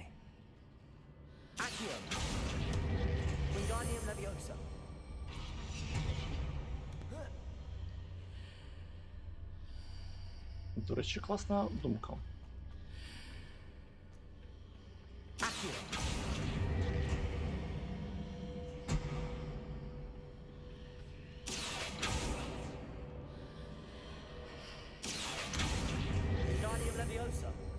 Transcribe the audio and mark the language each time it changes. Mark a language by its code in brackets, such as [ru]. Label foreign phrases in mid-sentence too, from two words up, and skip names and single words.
[uk] Accio. Wingardium Leviosa. До речі, класна думка. Accio. Wingardium Leviosa.